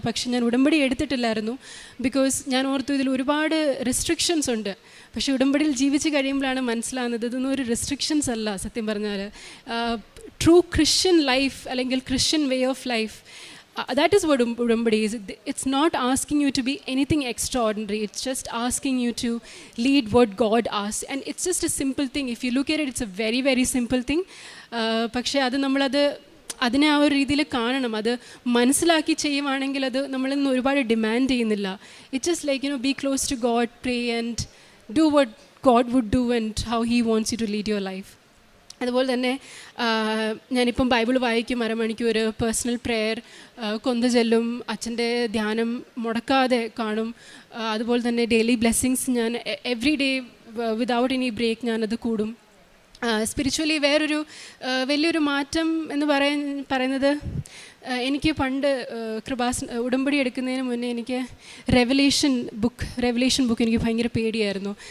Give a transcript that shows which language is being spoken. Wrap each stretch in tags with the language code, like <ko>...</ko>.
<ml>പക്ഷെ ഞാൻ ഉടമ്പടി എടുത്തിട്ടില്ലായിരുന്നു. ബിക്കോസ് ഞാൻ ഓർത്തു ഇതിൽ ഒരുപാട് റെസ്ട്രിക്ഷൻസ് ഉണ്ട്. പക്ഷേ ഉടമ്പടിയിൽ ജീവിച്ച് കഴിയുമ്പോഴാണ് മനസ്സിലാകുന്നത് ഇതൊന്നും ഒരു റെസ്ട്രിക്ഷൻസ് അല്ല. സത്യം പറഞ്ഞാൽ ട്രൂ ക്രിസ്ത്യൻ ലൈഫ് അല്ലെങ്കിൽ Christian way of life,</ml> <en>that is what Udambadi is. It's not asking you to be anything extraordinary. It's just asking you to lead what God asks. And it's just a simple thing. If you look at it, it's a very, very simple thing.</en> <ml>പക്ഷേ അത് നമ്മളത് അതിനെ ആ ഒരു രീതിയിൽ കാണണം. അത് മനസ്സിലാക്കി ചെയ്യുവാണെങ്കിൽ അത് നമ്മളിന്ന് ഒരുപാട് ഡിമാൻഡ് ചെയ്യുന്നില്ല.</ml> <en>It's just like be close to God, pray and do what God would do and how He wants you to lead your life.</en> <ml>അതുപോലെ തന്നെ ഞാനിപ്പം ബൈബിൾ വായിക്കും, അരമണിക്കൂർ പേഴ്സണൽ പ്രെയർ, കൊന്തുചൊല്ലും, അച്ഛൻ്റെ ധ്യാനം മുടക്കാതെ കാണും. അതുപോലെ തന്നെ ഡെയിലി ബ്ലെസ്സിങ്സ് ഞാൻ every day without any break ഞാനത് കൂടും. സ്പിരിച്വലി വേറൊരു വലിയൊരു മാറ്റം എന്ന് പറയുന്നത് എനിക്ക് പണ്ട് ഉടമ്പടി എടുക്കുന്നതിന് മുന്നേ എനിക്ക് റെവലേഷൻ ബുക്ക് എനിക്ക് ഭയങ്കര പേടിയായിരുന്നു.</ml>